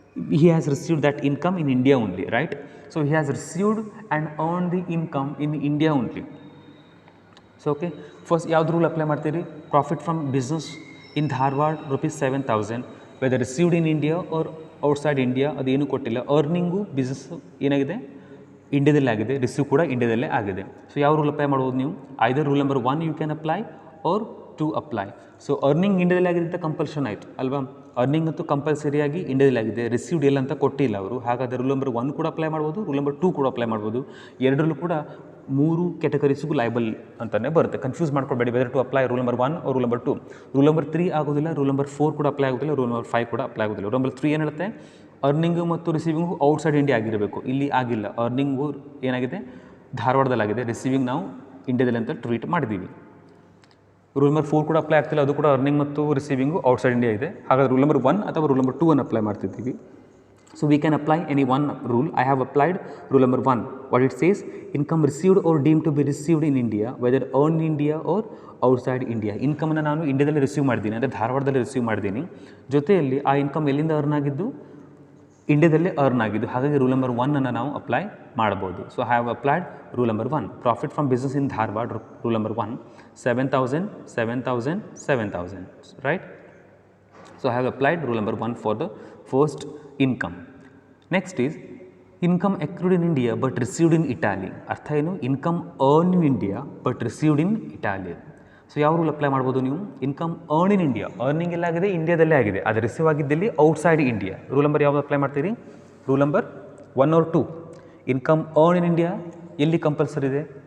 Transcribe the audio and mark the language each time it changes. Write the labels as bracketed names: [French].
[English] He has received that income in India only, right? So he has received and earned the income in India only. So okay, first ಯಾವ್ದು rule apply ಮಾಡ್ತೀರಿ? Profit from business in Dharwad ₹7,000, whether received in India or outside India, [Kannada] ಅದೇನು ಕೊಟ್ಟಿಲ್ಲ. Earning business ಏನಾಗಿದೆ? ಇಂಡಿಯಾದಲ್ಲೇ ಆಗಿದೆ, receive ಕೂಡ ಇಂಡಿಯಾದಲ್ಲೇ ಆಗಿದೆ. So ಯಾವ rule apply ಮಾಡ್ಬೋದು ನೀವು? [English] either rule number 1 you can apply [Kannada] R 2 apply. So earning ಇಂಡಿಯಾದಲ್ಲಿ ಆಗಿದೆ ಅಂತ ಕಂಪಲ್ಷನ್ ಆಯಿತು ಅಲ್ವಾ? ಅರ್ನಿಂಗ್ ಅಂತೂ ಕಂಪಲ್ಸರಿಯಾಗಿ ಇಂಡಿಯಾದಲ್ಲಿ ಆಗಿದೆ, ರಿಸೀವ್ಡ್ ಎಲ್ಲ ಅಂತ ಕೊಟ್ಟಿಲ್ಲ ಅವರು. ಹಾಗಾದರೆ ರೂಲ್ ನಂಬರ್ 1 ಕೂಡ ಅಪ್ಲೈ ಮಾಡ್ಬೋದು, ರೂಲ್ ನಂಬರ್ 2 ಕೂಡ ಅಪ್ಲೈ ಮಾಡ್ಬೋದು. ಎರಡರಲ್ಲೂ ಕೂಡ 3 ಕ್ಯಾಟಗರೀಸಿಗೂ ಲೈಬಲ್ ಅಂತಲೇ ಬರುತ್ತೆ. Confuse ಮಾಡ್ಕೊಬೇಡಿ [English] Whether to apply rule number 1 rule number 2. [Kannada] Rule number 3 ಆಗೋದಿಲ್ಲ, ರೂಲ್ ನಂಬರ್ 4 ಕೂಡ ಅಪ್ಲೈ ಆಗೋದಿಲ್ಲ, ರೂಲ್ ನಂಬರ್ 5 ಕೂಡ ಅಪ್ಲೈ ಆಗೋದಿಲ್ಲ. ರೂಲ್ ನಂಬರ್ 3 ಏನು ಹೇಳುತ್ತೆ? ಅರ್ನಿಂಗು ಮತ್ತು ರಿಸೀವಿಂಗು ಔಟ್ಸೈಡ್ ಇಂಡಿಯಾ ಆಗಿರಬೇಕು. ಇಲ್ಲಿ ಆಗಿಲ್ಲ. ಅರ್ನಿಂಗು ಏನಾಗಿದೆ? ಧಾರವಾಡದಲ್ಲಾಗಿದೆ, ರಿಸೀವಿಂಗ್ ನಾವು ಇಂಡಿಯಾದಲ್ಲಿ ಅಂತ ಟ್ರೀಟ್ ಮಾಡಿದ್ದೀವಿ. ರೂಲ್ ನಂಬರ್ 4 ಕೂಡ ಅಪ್ಲೈ ಆಗ್ತಿಲ್ಲ, ಅದು ಕೂಡ ಅರ್ನಿಂಗ್ ಮತ್ತು ರಿಸೀವಿಂಗು ಔಟ್ಸೈಡ್ ಇಂಡಿಯಾ ಇದೆ. ಹಾಗಾದರೆ ರೂಲ್ ನಂಬರ್ 1 ಅಥವಾ ರೂಲ್ ನಂಬರ್ 2 ಅನ್ನು ಅಪ್ಲೈ ಮಾಡ್ತಿದ್ದೀವಿ. [English] So we can apply any one rule. I have applied rule number 1. What it says, income received or deemed to be received in India, whether earned in India or outside India. [Kannada] ಇನ್ಕಮನ್ನು ನಾನು ಇಂಡಿಯಾದಲ್ಲಿ receive ಮಾಡಿದ್ದೀನಿ, ಅಂದರೆ ಧಾರವಾಡದಲ್ಲಿ receive ಮಾಡಿದ್ದೀನಿ. ಜೊತೆಯಲ್ಲಿ ಆ income ಎಲ್ಲಿಂದ earn ಆಗಿದ್ದು, ಇಂಡಿಯಾದಲ್ಲೇ ಅರ್ನ್ ಆಗಿದ್ದು. ಹಾಗಾಗಿ ರೂಲ್ ನಂಬರ್ 1 ಅನ್ನು ನಾವು ಅಪ್ಲೈ ಮಾಡ್ಬೋದು. [English] So I have applied rule number 1. Profit from business in Dharwad, rule number 1, 7,000, 7,000, 7,000, right. So I have applied rule number 1 for the first income. Next is income accrued in India but received in Italy. [Kannada] ಅರ್ಥ ಏನು? [English] Income earn in India but received in Italy. [Kannada] So ಯಾವ rule apply ಮಾಡ್ಬೋದು ನೀವು? Income earn in India, earning ಎಲ್ಲಾಗಿದೆ ಇಂಡಿಯಾದಲ್ಲೇ ಆಗಿದೆ, ಅದು receive ಆಗಿದ್ದಲ್ಲಿ outside India. Rule number ಯಾವುದು apply ಮಾಡ್ತೀರಿ? Rule number 1 or 2. Income earn in India ಎಲ್ಲಿ ಕಂಪಲ್ಸರಿ ಇದೆ?